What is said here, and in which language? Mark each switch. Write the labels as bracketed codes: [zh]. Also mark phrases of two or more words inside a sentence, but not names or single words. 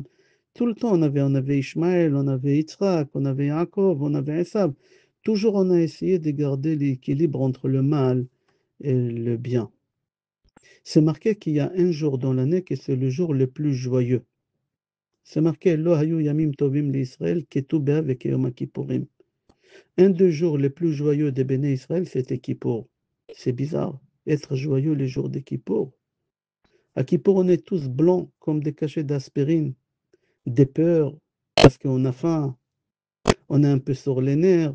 [fr] Tout le temps, on avait Ishmaël, on avait Yitzhak, on avait Yaakov, on avait Esav. Toujours, on a essayé de garder l'équilibre entre le mal et le bien. C'est marqué qu'il y a un jour dans l'année que c'est le jour le plus joyeux. C'est marqué [he] לא היו ימים טובים לישראל כט"ו באב וכיום הכיפורים. [fr] Un des jours les plus joyeux des [he] בני ישראל, [fr] c'était Kippour. C'est bizarre, être joyeux les jours de Kippour. À Kippour, on est tous blancs comme des cachets d'aspirine, des peurs, parce qu'on a faim, on est un peu sur les nerfs.